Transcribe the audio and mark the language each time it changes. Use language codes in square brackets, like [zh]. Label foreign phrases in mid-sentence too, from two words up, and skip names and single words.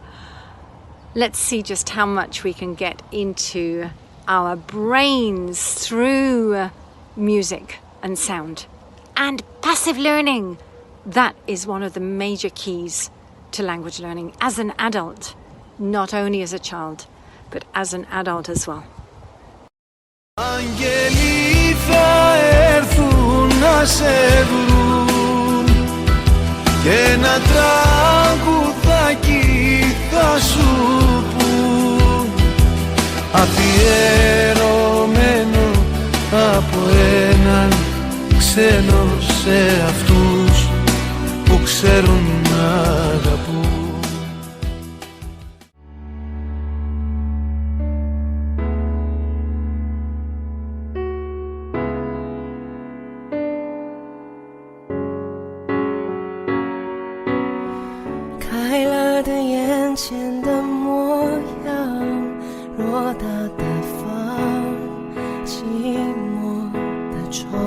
[en] Let's see just how much we can get into our brains through music and sound. And passive learning, that is one of the major keys to language learning as an adult, not only as a child, but as an adult as well. [el] Άγγελοι θα έρθουν να σε βρουν και ένα τραγουδάκι θα σου πουν, αφιερωμένο από έναν ξένο σε αυτούς που ξέρουν να αγαπούν. [zh] 开了的眼前的模样，偌大的房，寂寞的床，